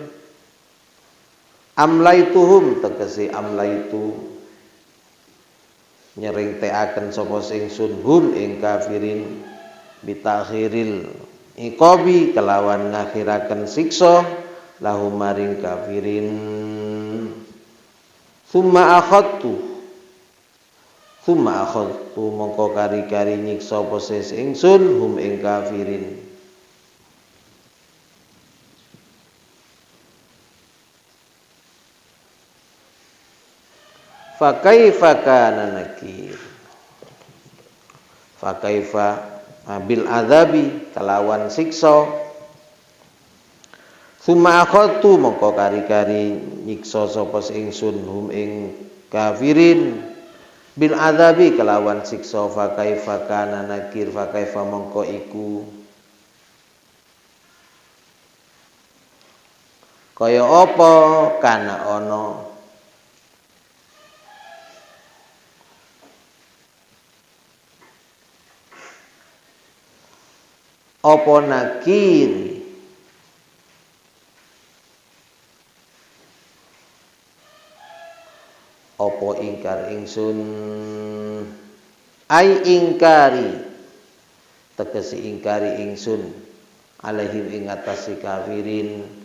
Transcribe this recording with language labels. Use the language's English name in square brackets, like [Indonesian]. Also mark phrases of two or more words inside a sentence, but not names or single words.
[Javanese] Amlaituhum tegese amlaitu nyerentekaken sapa sing sunhum ing kafirin [Arabic] bitakhiril iqabi [Javanese] kelawan ngakhiraken siksa lahum maring kafirin. [Arabic] Summa akhadtu [Javanese] mongko kari-kari nyiksa poses ingsun hum ing kafirin. [Arabic] Fa kaifa kana nakir. Fa kaifa bil adzabi [Javanese] kelawan siksa. [Arabic] Summa akhadtu [Javanese] mongko kari-kari nyiksa sapa ingsun hum ing kafirin [Arabic] bil adzabi [Javanese] kelawan siksa. [Arabic] Fa kaifa kana nakir. Fa kaifa [Javanese] mongko iku kaya apa kana ana apa nakir apa ingkar ingsun ai ingkari tegese ingkari ingsun alaihim ing atase kafirin.